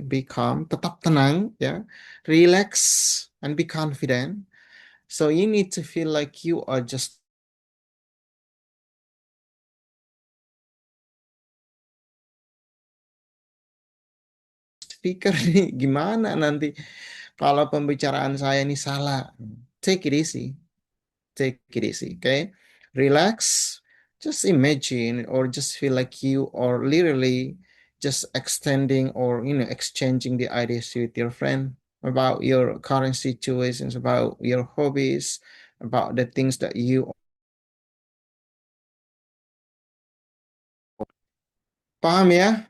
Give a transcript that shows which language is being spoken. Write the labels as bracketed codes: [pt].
[en] Be calm, [id] tetap tenang, ya. [en] Relax and be confident. So you need to feel like you are just speaker nih. [id] Gimana nanti kalau pembicaraan saya ini salah? [en] Take it easy. Take it easy, okay? Relax. Just imagine or just feel like you are literally just extending or exchanging the ideas with your friend about your current situations, about your hobbies, about the things that you [id] paham ya?